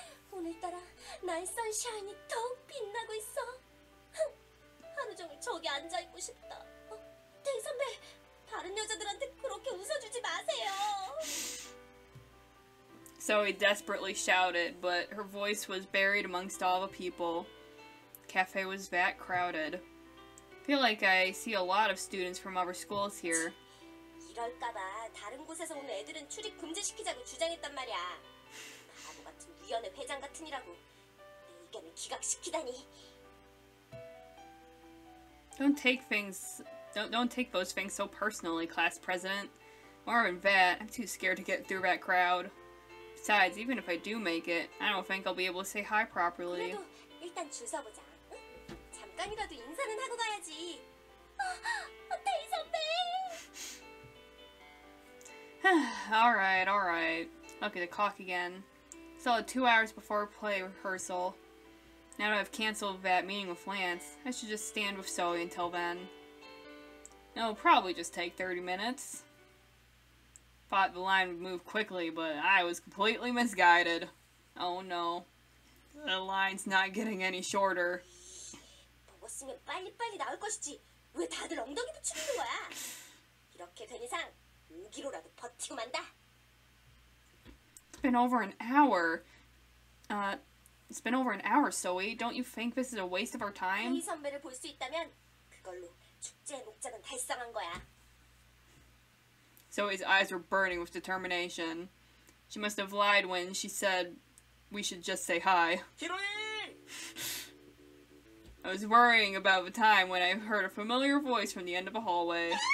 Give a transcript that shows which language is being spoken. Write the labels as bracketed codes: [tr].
[ko] 오늘따라 나의 선샤인이 더욱 빛나고 있어. 하루 종일 저기 앉아있고 싶다. 태희 선배, 다른 여자들한테 그렇게 웃어주지 마세요. [en] Zoe desperately shouted, but her voice was buried amongst all the people. The cafe was that crowded. I feel like I see a lot of students from other schools here. [ko] 이럴까봐 다른 곳에서 온 애들은 출입 금지시키자고 주장했단 말이야. 바보 같은 위원회 회장 같으니라고 내 의견을 기각시키다니. [en] Don't take those things so personally, class president. More than that, I'm too scared to get through that crowd. Besides, even if I do make it, I don't think I'll be able to say hi properly. [ko] 그래도 일단 줄 서보자. 응? 잠깐이라도 인사는 하고 가야지. 태희 선배. [en] Alright. Look at the clock again. Still 2 hours before play rehearsal. Now that I've canceled that meeting with Lance, I should just stand with Zoe until then. It'll probably just take 30 minutes. Thought the line would move quickly, but I was completely misguided. Oh no. The line's not getting any shorter. [ko] 먹었으면 빨리빨리 나올 것이지. 왜 다들 엉덩이 붙이는 거야? 이렇게 된 이상 5kg라도 버티고 만다. [en] It's been over an hour. It's been over an hour, Zoe. Don't you think this is a waste of our time? [ko] 헤이 선배를 볼 수 있다면 그걸로 축제의 목적은 달성한 거야. [en] Zoe's eyes were burning with determination. She must have lied when she said we should just say hi. [ko] 히로인! [en] I was worrying about the time when I heard a familiar voice from the end of a hallway.